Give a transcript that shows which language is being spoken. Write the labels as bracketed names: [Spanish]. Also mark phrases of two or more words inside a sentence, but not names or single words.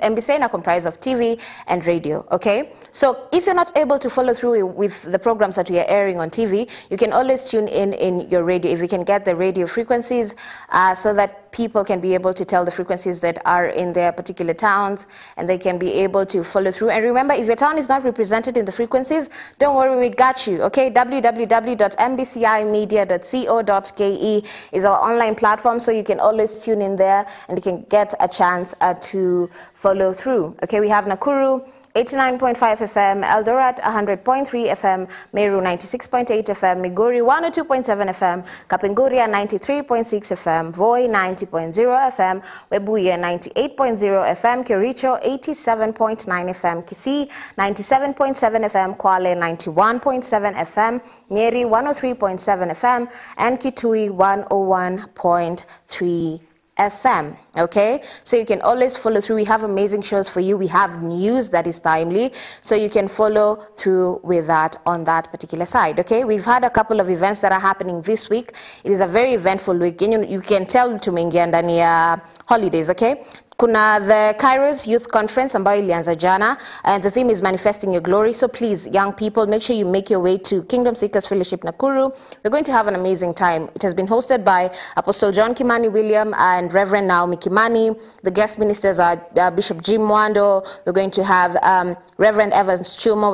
[English] MBC now comprise of TV and radio, okay? So if you're not able to follow through with the programs that we are airing on TV, you can always tune in your radio if you can get the radio frequencies, so that people can be able to tell the frequencies that are in their particular towns, and they can be able to follow through. And remember, if your town is not represented in the frequencies, don't worry, we got you, okay? www.mbcimedia.co.ke is our online platform, so you can always tune in there and you can get a chance to follow through. Okay, we have Nakuru 89.5 FM, Eldoret 100.3 FM, Meru 96.8 FM, Migori 102.7 FM, Kapenguria 93.6 FM, Voi 90.0 FM, Webuye 98.0 FM, Kericho 87.9 FM, Kisii 97.7 FM, Kwale 91.7 FM, Nyeri 103.7 FM, and Kitui 101.3 FM, okay? So you can always follow through. We have amazing shows for you. We have news that is timely, so you can follow through with that on that particular side, okay? We've had a couple of events that are happening this week. It is a very eventful week. You can tell [Swahili] tumeingia ndani ya [English] holidays, okay? [Swahili] Kuna the Kairos Youth Conference ambayo ilianza jana, [English] and the theme is manifesting your glory. So please, young people, make sure you make your way to Kingdom Seekers Fellowship Nakuru. We're going to have an amazing time. It has been hosted by Apostle John Kimani William and Reverend Naomi Kimani. The guest ministers are Bishop Jim Mwando. We're going to have Reverend Evans Chumo.